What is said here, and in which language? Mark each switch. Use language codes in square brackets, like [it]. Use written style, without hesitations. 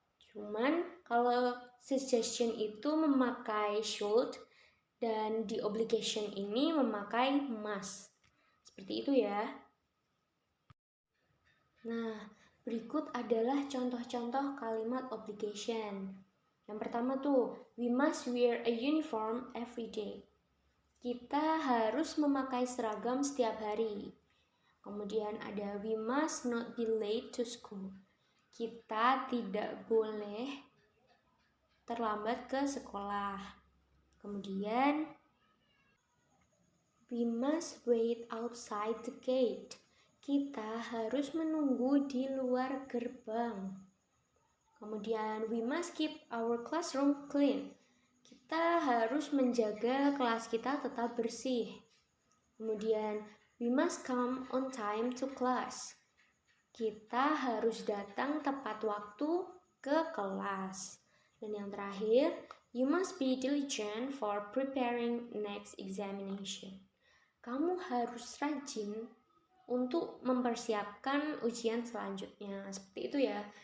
[id] Cuman kalau suggestion itu memakai should dan di obligation ini memakai must. Seperti itu ya. Nah, berikut adalah contoh-contoh kalimat obligation. Yang pertama tuh, [en] we must wear a uniform every day. [id] Kita harus memakai seragam setiap hari. Kemudian ada [en] we must not be late to school. [id] Kita tidak boleh terlambat ke sekolah. [en] Kemudian we must wait outside the gate. [id] Kita harus menunggu di luar gerbang. [en] Kemudian we must keep our classroom clean. [id] Kita harus menjaga kelas kita tetap bersih. [en] Kemudian we must come on time to class. [id] Kita harus datang tepat waktu ke kelas. Dan yang terakhir, [en] you must be diligent for preparing next examination. [id] Kamu harus rajin untuk mempersiapkan ujian selanjutnya. Seperti itu ya.